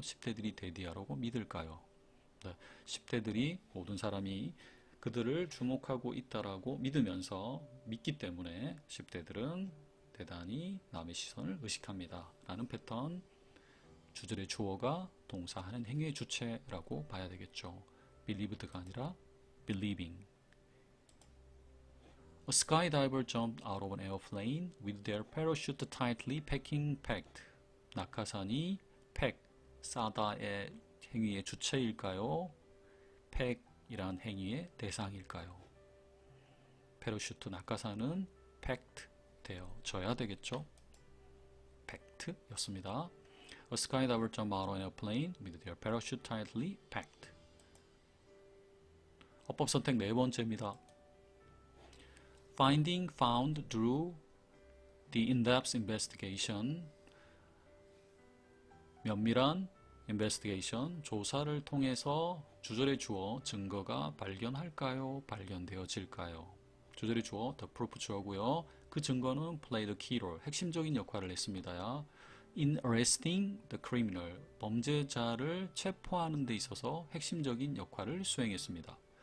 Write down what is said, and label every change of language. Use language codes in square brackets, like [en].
[ko] 10대들이 대디아라고 믿을까요? 네, 10대들이 모든 사람이 그들을 주목하고 있다라고 믿으면서 믿기 때문에 10대들은 대단히 남의 시선을 의식합니다. 라는 패턴, 주절의 주어가 동사하는 행위의 주체라고 봐야 되겠죠. [en] believed가 아니라 believing. A skydiver jumped out of an airplane with their parachute tightly packed. [ko] 낙하산이 pack, 싸다의 행위의 주체일까요? pack 이란 행위의 대상일까요? 패러슈트 낙하산은 packed 되어져야 되겠죠? [en] packed 였습니다. A skydiver jumped out of an airplane with their parachute tightly packed. [ko] 어법 선택 네 번째입니다. [en] Finding found through the in-depth investigation. [ko] 면밀한 investigation, 조사를 통해서 주절의 주어, 증거가 발견할까요? 발견되어질까요? 주절의 주어, the proof 주어고요. 그 증거는 [en] play the key role, [ko] 핵심적인 역할을 했습니다. [en] In arresting the criminal, [ko] 범죄자를 체포하는 데 있어서 핵심적인 역할을 수행했습니다.